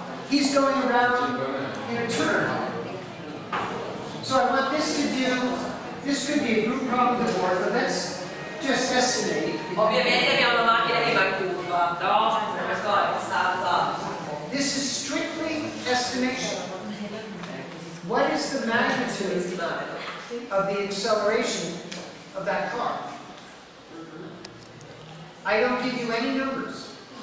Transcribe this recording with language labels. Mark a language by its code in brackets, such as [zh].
[en] He's going around in a turn. So I want this to do, this could be a group problem to board, but let's just estimate. [it] Ovviamente abbiamo una macchina che va in curva, no? Questo è abbastanza. [en] This is strictly estimation. What is the magnitude of the acceleration of that car? I don't give you any numbers.